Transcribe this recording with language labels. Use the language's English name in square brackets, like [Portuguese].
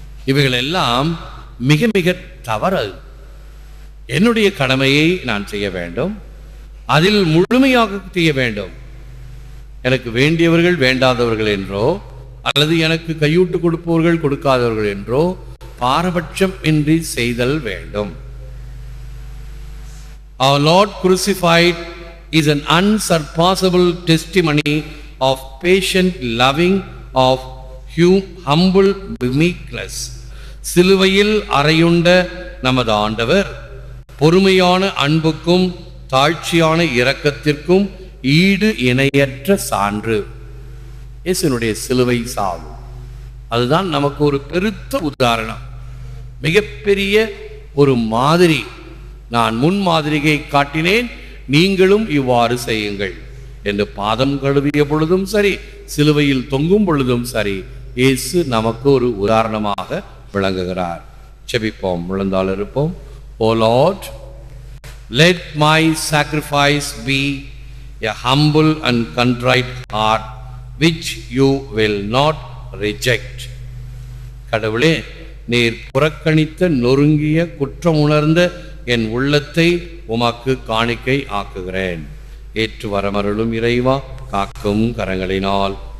[Tamil] இவைகள் எல்லாம் மிக மிக தவறு. என்னுடைய கடமையை நான் செய்ய வேண்டும், அதில் முழுமையாக செய்ய வேண்டும். எனக்கு வேண்டியவர்கள் வேண்டாதவர்கள் என்றோ அல்லது எனக்கு கையூட்டு கொடுப்பவர்கள் கொடுக்காதவர்கள் என்றோ பாரபட்சம் இன்றி செய்தல் வேண்டும். [English] Our Lord crucified is an unsurpassable testimony of patient loving, of humble meekness. [Tamil] சிலுவையில் அறையுண்ட நமது ஆண்டவர் பொறுமையான அன்புக்கும் தாழ்ச்சியான இரக்கத்திற்கும் ஈடு இணையற்ற சான்று. இயேசுனுடைய சிலுவை சாவு அதுதான் நமக்கு ஒரு பெருத்த உதாரணம், மிகப்பெரிய ஒரு மாதிரி. நான் முன்மாதிரியை காட்டினேன், நீங்களும் இவ்வாறு செய்யுங்கள் என்று பாதம் கழுவிய பொழுதும் சரி, சிலுவையில் தொங்கும் பொழுதும் சரி, இயேசு நமக்கு ஒரு உதாரணமாக விளங்குகிறார். செபிப்போம், விழுந்தால் இருப்போம். [English] O Lord, let my sacrifice be a humble and contrite heart which you will not reject. [Tamil] கடவுளே, நீர் புறக்கணித்த நொறுங்கிய குற்றம் உணர்ந்த என் உள்ளத்தை உமக்கு காணிக்கை ஆக்குகிறேன். ஏற்று வரமருளும் இறைவா, காக்கும் கரங்களினால்.